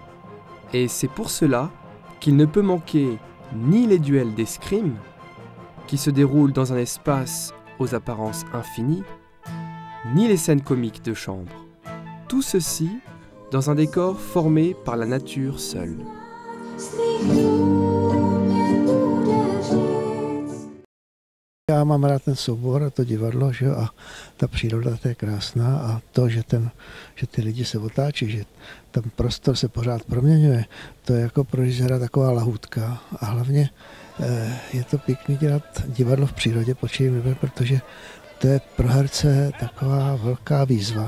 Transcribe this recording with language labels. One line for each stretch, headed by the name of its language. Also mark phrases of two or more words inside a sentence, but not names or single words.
French: Et c'est pour cela qu'il ne peut manquer ni les duels d'escrime, qui se déroulent dans un espace aux apparences infinies, ni les scènes comiques de chambre. Tout ceci dans un décor formé par la nature seule.
Czech: Já mám rád ten soubor a to divadlo, že? A ta příroda, to je krásná a to, že ty lidi se otáčí, že ten prostor se pořád proměňuje, to je jako pro režiséra taková lahůdka a hlavně je to pěkný dělat divadlo v přírodě pod čirým nebem, protože to je pro herce taková velká výzva.